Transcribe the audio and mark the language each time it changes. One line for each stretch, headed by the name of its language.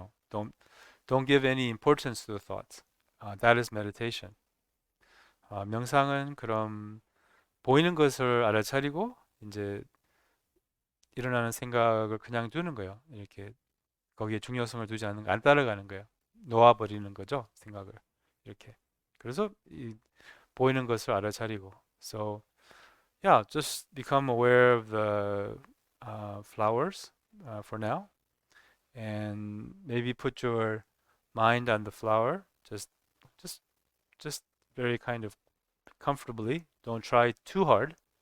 English: Don't give any importance to the thoughts. That is meditation.
Korean: 명상은 그럼 보이는 것을 알아차리고 이제 일어나는 생각을 그냥 두는 거예요. 이렇게 거기에 중요성을 두지 않는 거, 안 따라가는 거예요. 놓아버리는 거죠, 생각을. 이렇게. 그래서 보이는 것을 알아차리고.
English: So, yeah, just become aware of the flowers for now, and maybe put your mind on the flower. Just, just very kind of comfortably. Don't try too hard.